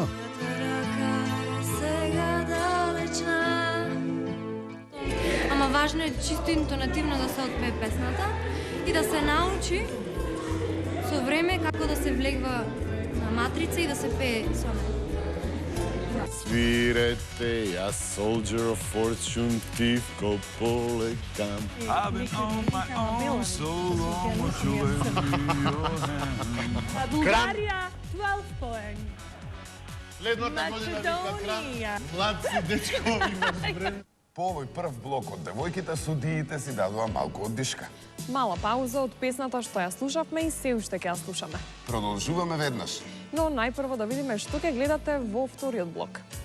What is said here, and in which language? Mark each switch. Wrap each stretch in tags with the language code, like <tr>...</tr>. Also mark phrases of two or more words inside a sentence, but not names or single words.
<mk>Рака е сега далечна. Ама важно е чисто интонативно да се отпее песната и да се научи со време како да се влегва на матрица и да се пее со неа. Свирете, ја soldier of fortune, тивко полека.</mk> <en>I've been on my own so long, what you lend me your hand.</en> <mk>Булгарија 12 poeng. Следната година Македонија. Млад си, дечко, имаш време. По овој прв блок од девојките судиите си дадува малку оддишка. Мала пауза од песната што ја слушавме и се уште ќе ја слушаме. Продолжуваме веднаш. Но најпрво да видиме што ќе гледате во вториот блок.</mk>